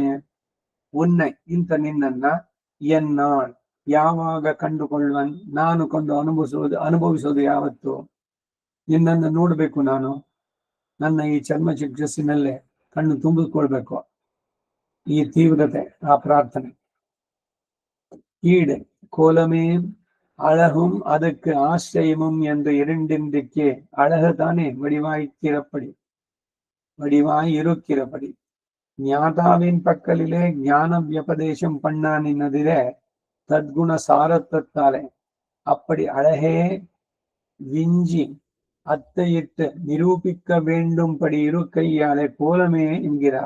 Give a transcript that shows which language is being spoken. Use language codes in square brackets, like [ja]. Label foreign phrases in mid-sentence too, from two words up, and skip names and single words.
[kn] ಉನ್ನೆ ಇಂಥ ನಿನ್ನನ್ನ ಎನ್ನಾಳ್ ಯಾವಾಗ ಕಂಡುಕೊಳ್ಳುವನ್, ನಾನು ಕೊಂಡು ಅನುಭವಿಸೋದು ಯಾವತ್ತು? ನಿನ್ನನ್ನು ನೋಡ್ಬೇಕು ನಾನು, ನನ್ನ ಈ ಚರ್ಮ ಚಿಕಿತ್ಸಿನಲ್ಲೇ ಕಣ್ಣು ತುಂಬಿಕೊಳ್ಬೇಕು. ಈ ತೀವ್ರತೆ, ಆ ಪ್ರಾರ್ಥನೆ. [ta] ஈடு கோலமே அழகும் அதற்கு ஆசிரியமும் என்று இரண்டின்றிக்கு அழகு தானே வடிவாய் இருக்கிறபடி ஞாதாவின் பக்கலிலே ஞான வியபதேசம் பண்ணா நின்னதிலே தத்குண சாரத்தாலே அப்படி அழகே விஞ்சி அத்தையிட்டு நிரூபிக்க வேண்டும்படி இருக்கையாலே கோலமே என்கிறார்.